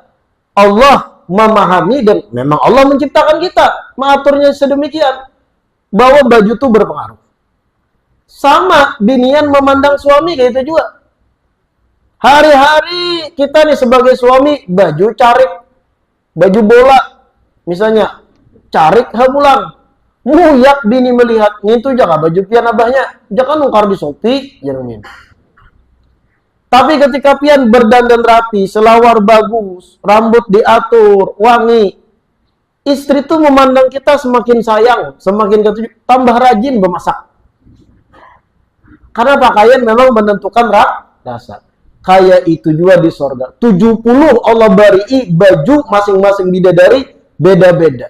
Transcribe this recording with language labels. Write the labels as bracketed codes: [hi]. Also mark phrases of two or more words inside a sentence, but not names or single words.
[id] Allah memahami dan memang Allah menciptakan kita. Mengaturnya sedemikian. Bahwa baju itu berpengaruh. Sama binian memandang suami kayak itu juga. Hari-hari kita nih sebagai suami, baju carik. Baju bola. [bjn] Misalnya, carik hamulang. Muyak bini melihat, itu jangan baju pian abahnya, jangan nukar di Shopee, jangan min. [id] Tapi ketika pian berdandan rapi, selawar bagus, rambut diatur, wangi, istri tuh memandang kita semakin sayang, semakin ketujuh, tambah rajin memasak. Karena pakaian memang menentukan rasa. Kayak itu juga di surga. 70 Allah beri baju masing-masing bidadari beda-beda.